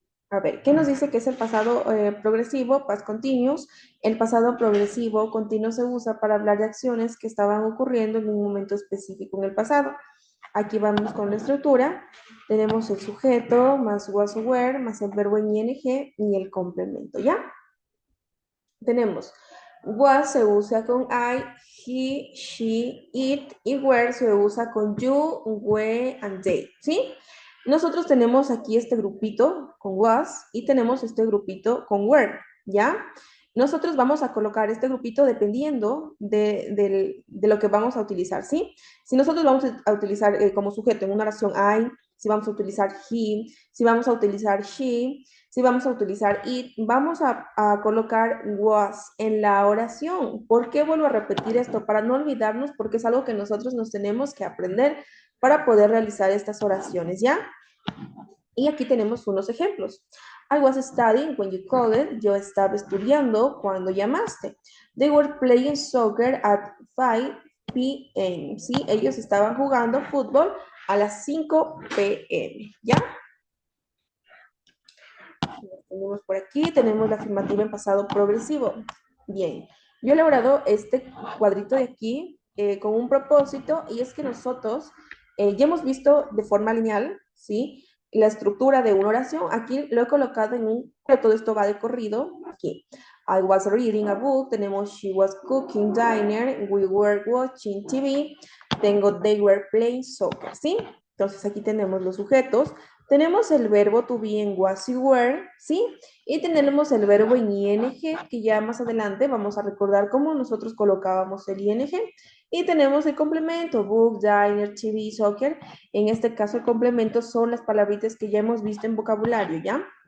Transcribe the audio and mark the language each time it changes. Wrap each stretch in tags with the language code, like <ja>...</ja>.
<es>A ver, ¿qué nos dice que es el pasado progresivo, past continuous? El pasado progresivo continuo se usa para hablar de acciones que estaban ocurriendo en un momento específico en el pasado. Aquí vamos con la estructura. Tenemos el sujeto, más was o were, más el verbo en ing y el complemento, ¿ya? Tenemos was se usa con I, he, she, it, y were se usa con you, we, and they, ¿sí? Nosotros tenemos aquí este grupito con was y tenemos este grupito con were, ¿ya? Nosotros vamos a colocar este grupito dependiendo de lo que vamos a utilizar, ¿sí? Si nosotros vamos a utilizar como sujeto en una oración I, si vamos a utilizar he, si vamos a utilizar she, si vamos a utilizar it, vamos a colocar was en la oración. ¿Por qué vuelvo a repetir esto? Para no olvidarnos, porque es algo que nosotros nos tenemos que aprender para poder realizar estas oraciones, ¿ya? Y aquí tenemos unos ejemplos.</es> <en>I was studying when you called.</en> <es>Yo estaba estudiando cuando llamaste.</es> <en>They were playing soccer at 5 p.m.</en> <es>¿Sí? Ellos estaban jugando fútbol a las 5 p.m. ¿Ya? Tenemos por aquí, tenemos la afirmativa en pasado progresivo. Bien, yo he elaborado este cuadrito de aquí con un propósito y es que nosotros ya hemos visto de forma lineal, ¿sí? La estructura de una oración. Aquí lo he colocado en un, pero todo esto va de corrido aquí.</es> <en>I was reading a book, tenemos she was cooking dinner, we were watching TV, tengo they were playing soccer, ¿sí?</en> <es>Entonces aquí tenemos los sujetos, tenemos el verbo to be en was y were, ¿sí? Y tenemos el verbo en ing, que ya más adelante vamos a recordar cómo nosotros colocábamos el ing. Y tenemos el complemento, book, diner, TV, soccer. En este caso el complemento son las palabritas que ya hemos visto en vocabulario, ¿ya?</es>